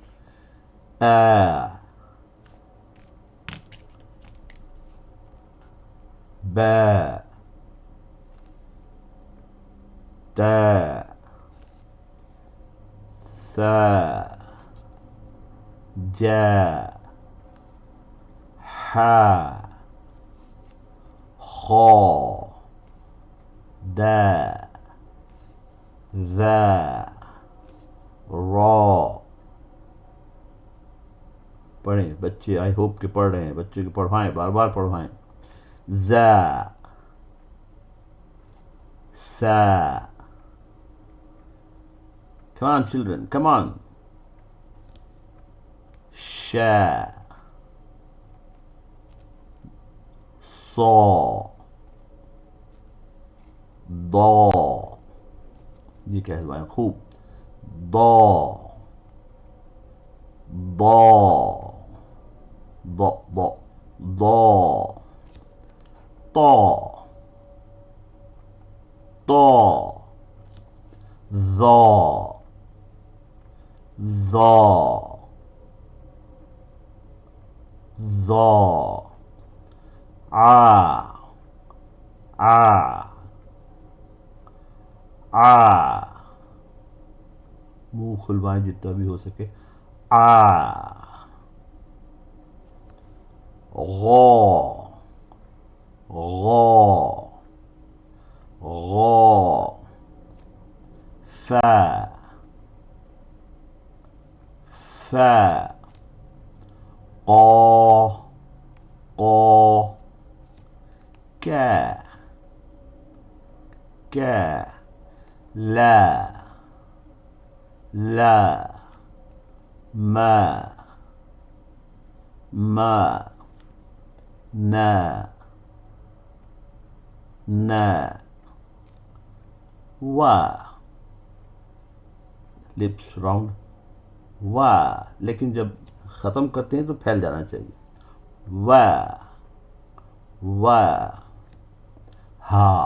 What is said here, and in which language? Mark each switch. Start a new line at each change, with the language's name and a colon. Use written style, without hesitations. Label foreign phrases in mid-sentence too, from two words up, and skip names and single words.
Urdu: با، تا، سا، جا، حا، خا، دا، ذا، را، پڑھیں بچے،
English: I hope
Urdu: کہ پڑھ رہے ہیں، بچے کو پڑھوائیں، بار بار پڑھوائیں، زا، سا،
English: come on children, come on، شا،
Urdu: صا، ضا، یہ کہلوائیں خوب، ضا، ضا، ضا، ضا، ضا، طا، طا، ظا ظا ظا آ آ آ منہ کھلوائیں جتنا بھی ہو سکے آ غو غو غو فا فا قا قا كا كا لا لا ما ما نا نا وا
English: lips round
Urdu: وا لیکن جب ختم کرتے ہیں تو پھیل جانا چاہیے وا وا ہا